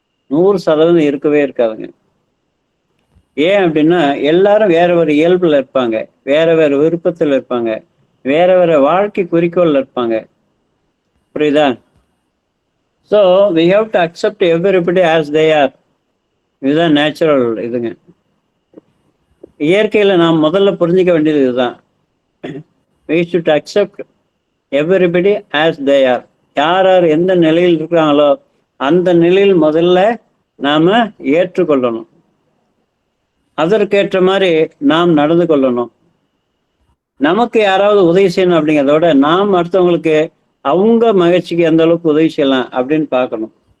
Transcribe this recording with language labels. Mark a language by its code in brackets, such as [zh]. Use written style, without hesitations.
[ta] 100% இருக்கவே இருக்காதுங்க. ஏன் அப்படின்னா எல்லாரும் வேற வேற இயல்புல இருப்பாங்க, வேற வேற விருப்பத்தில் இருப்பாங்க, வேற வேற வாழ்க்கை குறிக்கோள்ல இருப்பாங்க. புரியுதா? [en] So we have to accept everybody as they are. [ta] இதுதான் நேச்சுரல் இதுங்க. இயற்கையில நாம் முதல்ல புரிஞ்சிக்க வேண்டியது இதுதான். [en] we should accept everybody as they are. [ta] யார் யார் எந்த நிலையில் இருக்கிறாங்களோ அந்த நிலையில் முதல்ல நாம ஏற்றுக்கொள்ளணும். அதற்கேற்ற மாதிரி நாம் நடந்து கொள்ளணும். நமக்கு யாராவது உதவி செய்யணும் அப்படிங்கிறத விட நாம் அடுத்தவங்களுக்கு அவங்க மகிழ்ச்சிக்கு எந்த அளவுக்கு உதவி செய்யலாம் அப்படின்னு பார்க்கணும்.